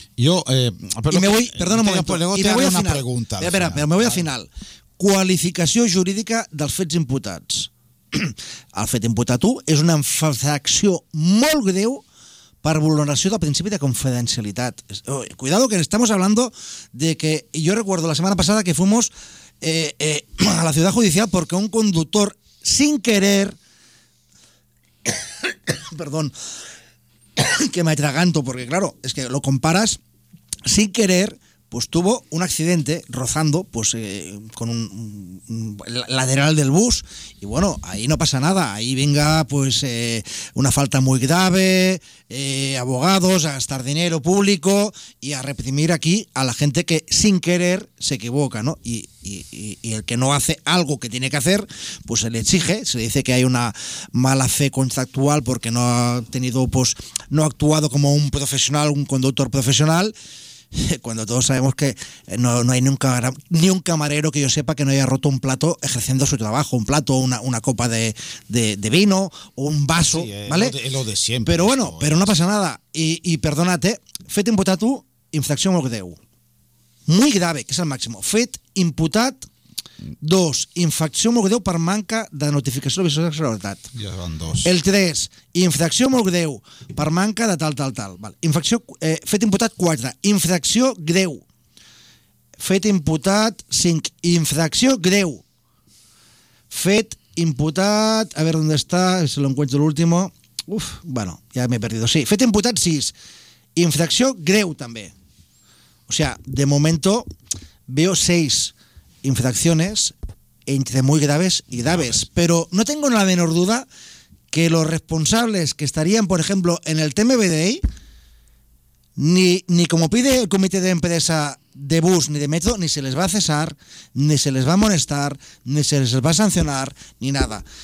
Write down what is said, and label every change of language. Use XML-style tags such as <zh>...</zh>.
<ca>jo, perdona un moment,</ca> <es>me voy al final.</es> <ca>Qualificació jurídica dels fets imputats. El fet imputat 1 és una infracció molt greu per vulneració del principi de confidencialitat.</ca> <es>Cuidado que estamos hablando de que, yo recuerdo la semana pasada que fuimos a la ciudad judicial porque un conductor sin querer perdón que me atraganto porque claro, es que lo comparas sin querer, pues tuvo un accidente rozando pues con un lateral del bus y bueno, ahí no pasa nada, ahí venga pues una falta muy grave, abogados, a gastar dinero público y a reprimir aquí a la gente que sin querer se equivoca, ¿no? Y el que no hace algo que tiene que hacer, pues se le exige, se le dice que hay una mala fe contractual porque no ha tenido, pues no ha actuado como un profesional, un conductor profesional. Cuando todos sabemos que no hay ni un camarero que yo sepa que no haya roto un plato ejerciendo su trabajo, un plato, una copa de vino o un vaso, sí, ¿vale? Lo de siempre. Pero bueno, pero no pasa nada. Y perdónate,</es> <ca>fet imputat 1, infracción molt greu.</ca> <es>Muy grave, que es el máximo.</es> <ca>Fet imputat 2, infracción molt greu per manca de notificació de visió de seguretat. Ja van dos. El 3, infracció molt greu per manca de tal. Vale. Infracció, fet imputat 4, infracció greu. Fet imputat 5, infracció greu. Fet imputat, a veure on està,</ca> <es>si l'encuentro l'último.</es> <ca>Uf,</ca> <es>bueno,</es> <ca>ja m'he perdido. Sí, fet imputat 6, infracció greu també.</ca> <es>O sea, de momento veo 6 infracciones entre muy graves y graves, pero no tengo la menor duda que los responsables que estarían, por ejemplo, en el TMBDI, ni como pide el comité de empresa de bus ni de metro, ni se les va a cesar, ni se les va a amonestar, ni se les va a sancionar, ni nada.</es>